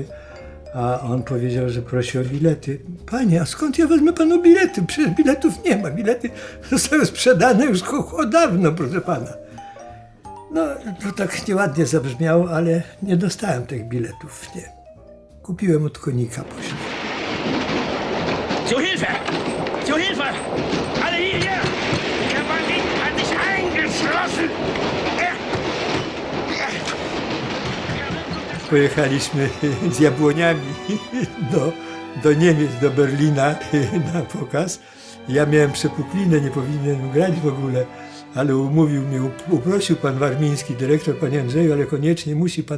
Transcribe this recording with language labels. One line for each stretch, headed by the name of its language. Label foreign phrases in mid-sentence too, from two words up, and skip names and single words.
Polish: A on powiedział, że prosi o bilety. Panie, a skąd ja wezmę panu bilety? Przecież biletów nie ma. Bilety zostały sprzedane już dawno, proszę pana. No, to tak nieładnie zabrzmiało, ale nie dostałem tych biletów, nie. Kupiłem od konika później.
German: Zu Hilfe! Zu Hilfe! Alle hierher! Der Bandit hat sich eingeschlossen!
Polish: Pojechaliśmy z jabłoniami do Niemiec, do Berlina na pokaz. Ja miałem przepuklinę, nie powinienem grać w ogóle, ale umówił mnie, uprosił pan Warmiński, dyrektor, panie Andrzeju, ale koniecznie musi pan.